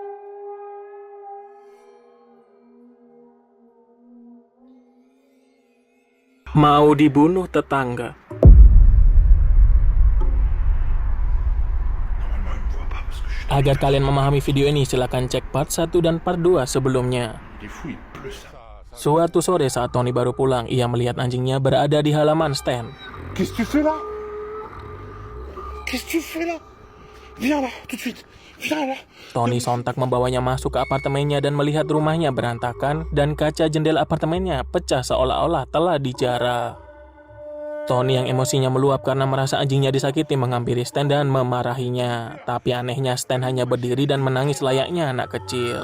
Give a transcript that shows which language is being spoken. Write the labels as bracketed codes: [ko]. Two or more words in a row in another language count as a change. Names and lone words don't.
[id] Mau dibunuh tetangga. Agar kalian memahami video ini, silakan cek part 1 dan part 2 sebelumnya. Suatu sore saat Tony baru pulang, ia melihat anjingnya berada di halaman Stan. [fr] Qu'est-ce que tu fais là? Qu'est-ce que tu fais là? Viens là, tout de suite. Viens là. [id] Tony sontak membawanya masuk ke apartemennya dan melihat rumahnya berantakan dan kaca jendela apartemennya pecah seolah-olah telah dijarah. Tony yang emosinya meluap karena merasa anjingnya disakiti menghampiri Stan dan memarahinya. Tapi anehnya Stan hanya berdiri dan menangis layaknya anak kecil.